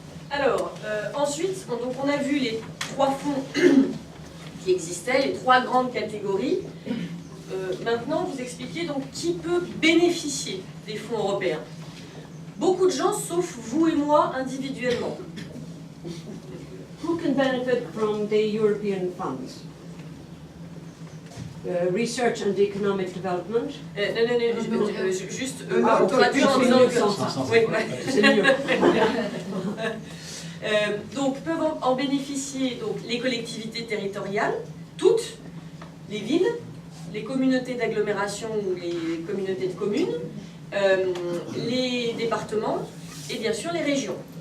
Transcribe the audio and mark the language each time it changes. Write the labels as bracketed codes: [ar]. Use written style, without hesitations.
[fr] Alors, ensuite, donc on a vu les trois fonds qui existaient, les trois grandes catégories. Maintenant, vous expliquez donc qui peut bénéficier des fonds européens. Beaucoup de gens, sauf vous et moi, individuellement. [en] Who can benefit from the European funds? Research and Economic Development. [fr] Non, juste on traduit en disant que... Oui, c'est mieux. Donc peuvent en bénéficier donc, les collectivités territoriales, toutes, les villes, les communautés d'agglomération ou les communautés de communes, les départements et bien sûr les régions.